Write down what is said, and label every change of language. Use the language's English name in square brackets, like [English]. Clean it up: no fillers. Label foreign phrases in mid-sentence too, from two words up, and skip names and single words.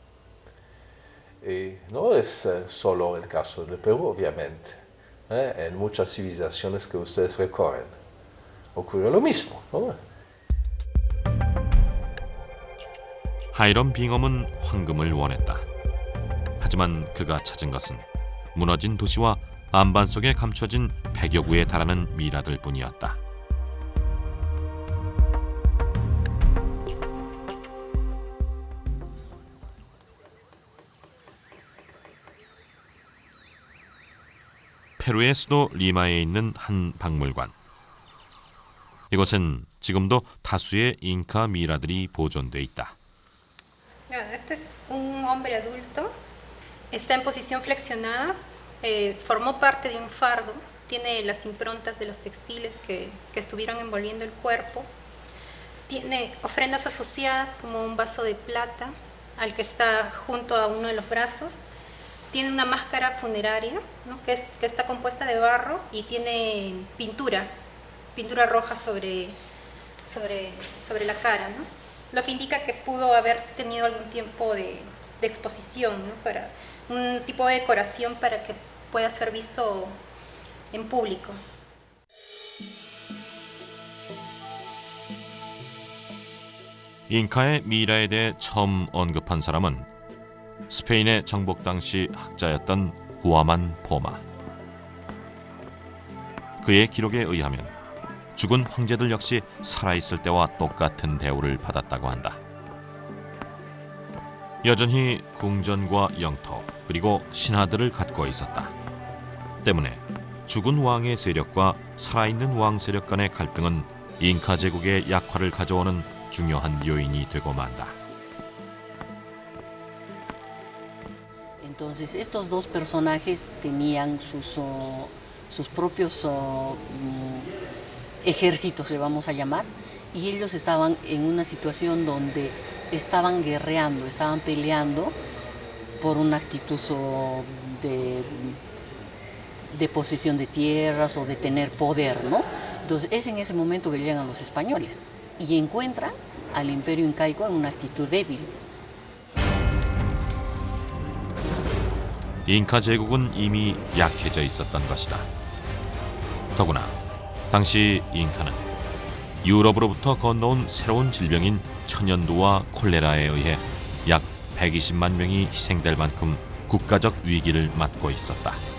[Spanish] No es solo el caso del Perú, obviamente. En muchas civilizaciones que ustedes recorren ocurre lo mismo, ¿no? [Korean] 하이럼 빙엄은 황금을 원했다. 하지만 그가 찾은 것은 무너진 도시와 안반 속에 감춰진 100여 구에 달하는 미라들 뿐이었다. 페루의 수도 리마에 있는 한 박물관. 이곳엔 지금도 다수의 잉카 미라들이 보존돼 있다. [Spanish] Este es un hombre adulto Está en posición flexionada, formó parte de un fardo, tiene las improntas de los textiles que estuvieron envolviendo el cuerpo, tiene ofrendas asociadas como un vaso de plata al que está junto a uno de los brazos, tiene una máscara funeraria, ¿no? que está compuesta de barro y tiene pintura roja sobre la cara, ¿no? Lo que indica que pudo haber tenido algún tiempo de exposición, ¿no? Para un tipo de decoración para que pueda ser visto en público. [Korean] 잉카의 미이라에 대해 처음 언급한 사람은 스페인의 정복 당시 학자였던 구아만 포마. 그의 기록에 의하면 죽은 황제들 역시 살아있을 때와 똑같은 대우를 받았다고 한다. 여전히 궁전과 영토 그리고 신하들을 갖고 있었다. 때문에 죽은 왕의 세력과 살아있는 왕 세력 간의 갈등은 잉카 제국의 약화를 가져오는 중요한 요인이 되고 만다. [Spanish] Entonces estos dos personajes tenían sus propios ejércitos, le vamos a llamar, y ellos estaban en una situación donde estaban guerreando, estaban peleando por una actitud de posesión de tierras o de tener poder, ¿no? Entonces es en ese momento que llegan los españoles y encuentran al imperio incaico en una actitud débil. [Korean] 잉카 제국은 이미 약해져 있었던 것이다. 더구나 당시 잉카는 유럽으로부터 건너온 새로운 질병인 천연두와 콜레라에 의해 약 120만 명이 희생될 만큼 국가적 위기를 맞고 있었다.